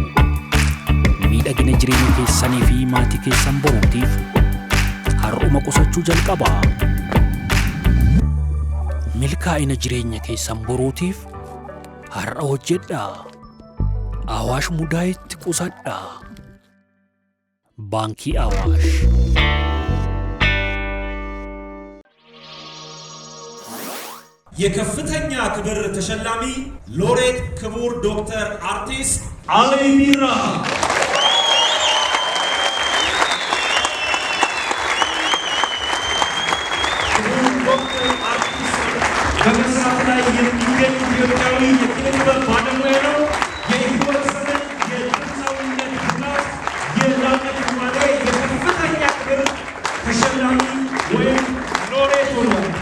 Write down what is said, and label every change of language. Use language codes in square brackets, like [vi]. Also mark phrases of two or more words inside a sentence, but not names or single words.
[om] Miidhagina jireenya keessanii fi maatii keessan boruutiif har'uma qusachuu jalqabaa. Milkaa'ina jireenya keessan boruutiif har'a hojjedhaa. Awaash mudaa itti qusadhaa. Baankii Awaash. [am] የከፍተኛ ክብር ተሸላሚ ሎሬት ክቡር ዶክተር አርቲስት አሊ ቢራ ዶክተር አርቲስት በመስራት ላይ የሚገኝ ኢትዮጵያዊ የኪነጥበብ ባለሙያ ነው። የህይወት ዘመን የድምፃዊነት ብቃት የላቀ ዝማሬ የከፍተኛ ክብር ተሸላሚ ወይም ሎሬት ሆኗል።